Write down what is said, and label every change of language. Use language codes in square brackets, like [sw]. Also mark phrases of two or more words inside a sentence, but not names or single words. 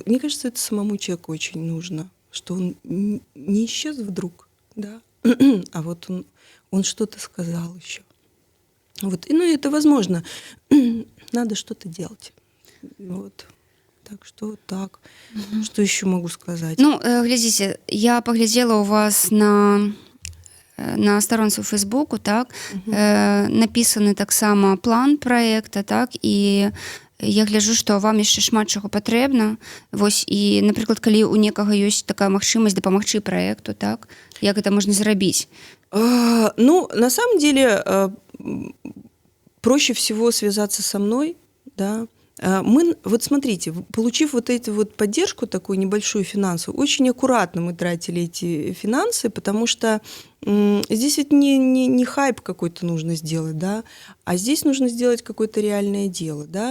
[ru] Мне кажется, это самому человеку очень нужно, что он не исчез вдруг, да, а вот он что-то сказал еще. Вот. И, это возможно. Надо что-то делать. Вот. Так что так. Что еще могу сказать? [be] Глядзіце, я паглядзела у вас на старонцы ў Фейсбуку, так, напісаны таксама план праекта, так, і я гляджу, што вам яшчэ шмат чаго патрэбна. Вось, і, напрыклад, калі ў некага ёсць такая магчымасць дапамагчы праекту, так, як гэта можна зрабіць? [ru] Ну, на самом деле, проще всего связаться со мной, да. Мы, вот смотрите, получив вот эту вот поддержку такую небольшую финансовую, очень аккуратно мы тратили эти финансы, потому что здесь ведь не хайп какой-то нужно сделать, да, а здесь нужно сделать какое-то реальное дело, да.